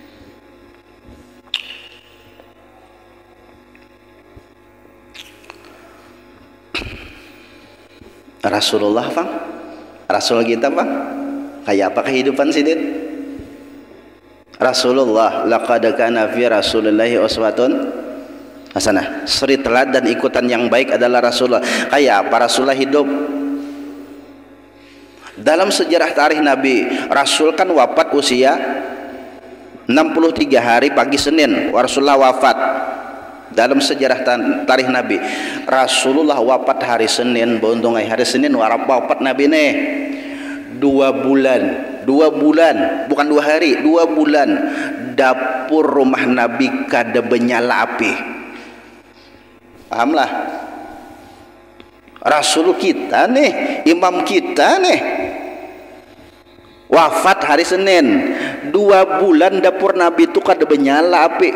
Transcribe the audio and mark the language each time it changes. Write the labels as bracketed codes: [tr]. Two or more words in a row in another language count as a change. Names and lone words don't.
[bjn] Rasulullah bang, Rasul kita bang, kayak apa kehidupan sidin? Rasulullah, [ar] laqad kana fi Rasulillahi uswatun hasanah. [bjn] Suri teladan ikutan yang baik adalah Rasulullah. Kayak apa Rasulullah hidup? Dalam sejarah tarikh Nabi, Rasul kan wafat usia 63 hari pagi Senin, Rasulullah wafat. Dalam sejarah tarikh Nabi, Rasulullah wafat hari Senin, beuntungai hari Senin wafat Nabi nih 2 bulan, bukan 2 hari, 2 bulan dapur rumah Nabi kada benyala api. Pahamlah? Rasul kita nih, imam kita nih wafat hari Senin, 2 bulan dapur Nabi itu kada benyala api.